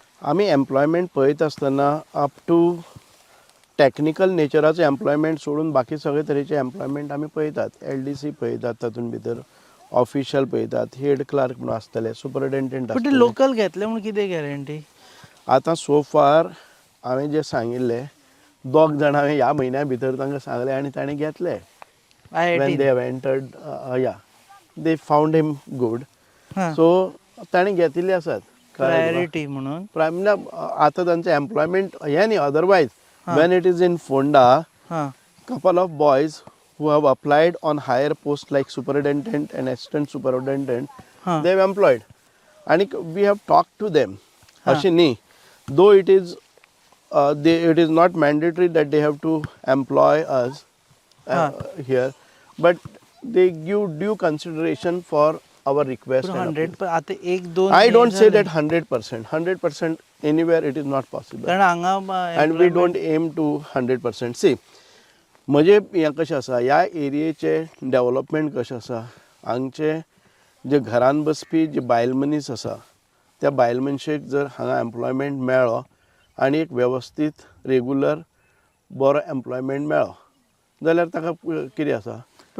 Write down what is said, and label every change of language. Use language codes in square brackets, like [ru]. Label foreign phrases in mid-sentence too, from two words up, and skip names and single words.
[kok] आमी एम्प्लॉयमेंट पळयत आसतना [en] up to technical [kok] नेचराचो एम्प्लॉयमेंट सोडून बाकी सगळे तरेचे एम्प्लॉयमेंट आमी पळयतात. LDC पळयतात, तातूंत भितर ऑफिशियल पळयतात, हेड क्लार्क म्हणून आसतले, सुपरिटेंडंट पण ते आसतले. लोकल घेतले म्हणून कितें गॅरंटी? आतां [en] so far [kok] हांवें जे सांगिल्ले 2 जाण हांवें ह्या म्हयन्या भितर तांकां सांगले आनी ताणें घेतले. [en] when they have entered, they found him good. [kok] So ताणें घेतिल्ले आसात प्रायोरिटी म्हणून. आतां तांचें एम्प्लॉयमेंट हें न्ही. [en] अदरवायज when it is in Fonda, couple of boys who have applied on higher posts like superintendent and assistant superintendent, they have employed. And we have talked to them. [mr] Ashi nahi. [en] Though it is not mandatory that they have to employ us here, but they give due consideration for our request. [kok] 100 आता एक दोन [en] I don't say that 100%. 100% anywhere it is not possible. [kok] कारण हांगा [en] And we don't aim to 100%. See, [kok] म्हणजे हें कशें आसा, ह्या एरियेचें डेव्हलपमेंट कशें आसा, हांगचे जे घरान बसपी जे बायल मनीस आसा त्या बायल मनशेक जर हांगा एम्प्लॉयमेंट मेळ्ळो आनी एक वेवस्थीत रेगुलर बरो एम्प्लॉयमेंट मेळ्ळो जाल्यार ताका कितें आसा,